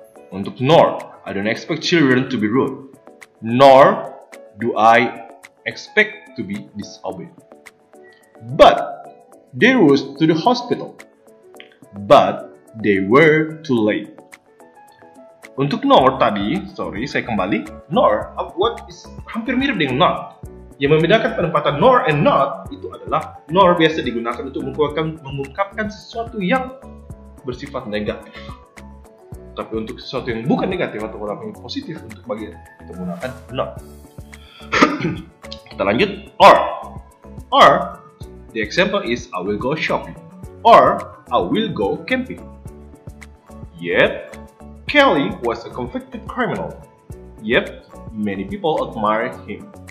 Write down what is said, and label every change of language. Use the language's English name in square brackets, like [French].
[English] Untuk nor, I don't expect children to be rude, nor do I expect to be disobeyed. But they rushed to the hospital, but they were too late. [Indonesian] Untuk nor tadi, saya kembali. Nor, what is hampir mirip dengan not. Yang membedakan penempatan nor and not itu adalah nor biasa digunakan untuk mengungkapkan sesuatu yang bersifat negatif. Tapi untuk sesuatu yang bukan negatif atau yang positif untuk bagian kita gunakan not. Kita lanjut. [English] Or, the example is I will go shopping, or I will go camping. Yet, Kelly was a convicted criminal. Yet, many people admired him.